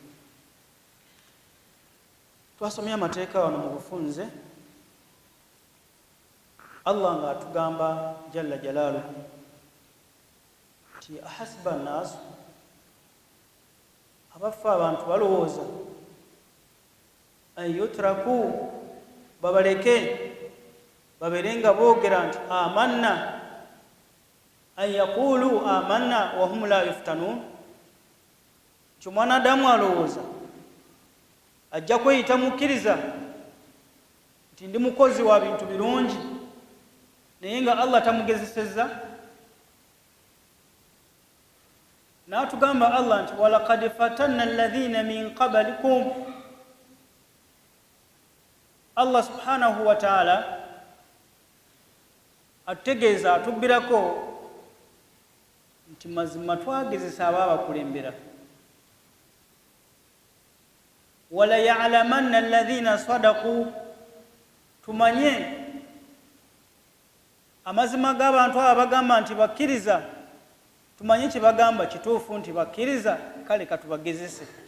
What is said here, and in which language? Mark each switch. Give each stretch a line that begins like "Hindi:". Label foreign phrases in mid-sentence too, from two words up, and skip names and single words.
Ganda: Twasomye amateeka wano mu bufunze, Allah ng'atugamba
Arabic: جل جلاله
Ganda: nti
Arabic: أحسب الناس,
Ganda: abaffe abantu balowooza
Arabic: أن يتركوا,
Ganda: babaleke babeere nga boogera nti amanna,
Arabic: أن يقولوا آمنا وهم لا يفتنون.
Ganda: Kyo mwanadamu alowooza ajja kweyita mukkiriza nti ndi mukozi wa bintu birungi, naye nga Allah tamugezesezza. N'atugamba Allah nti
Arabic: ولقد فتنا الذين من قبلكم.
Ganda: Allah
Arabic: سبحانه وتعالى
Ganda: atutegeeza, atubbirako nti mazima twagezesa abaabakulembera.
Arabic: ولا يعلمن الذين صدقوا,
Ganda: tumanye amazima g'abantu abo bagamba nti bakkiriza, tumanye kye bagamba kituufu nti bakkiriza, kale katubagezese.